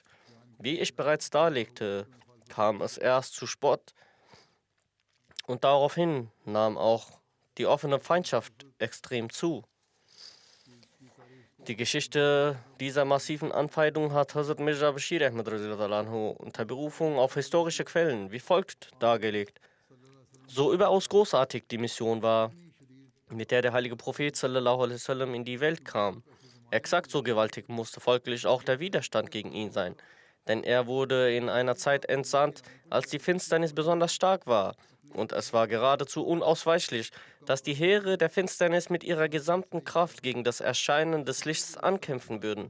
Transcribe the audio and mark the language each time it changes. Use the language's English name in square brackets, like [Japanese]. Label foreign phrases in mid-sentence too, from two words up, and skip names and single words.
[German] Wie ich bereits darlegte, kam es erst zu Spott und daraufhin nahm auch die offene Feindschaft extrem zu. Die Geschichte dieser massiven Anfeindung hat Hazrat Mirza Bashir Ahmad unter Berufung auf historische Quellen wie folgt dargelegt. So überaus großartig die Mission war, mit der heilige Prophet [Arabic] صلى الله عليه وسلم [German] in die Welt kam. Exakt so gewaltig musste folglich auch der Widerstand gegen ihn sein. denn er wurde in einer Zeit entsandt, als die Finsternis besonders stark war. Und es war geradezu unausweichlich, dass die Heere der Finsternis mit ihrer gesamten Kraft gegen das Erscheinen des Lichts ankämpfen würden.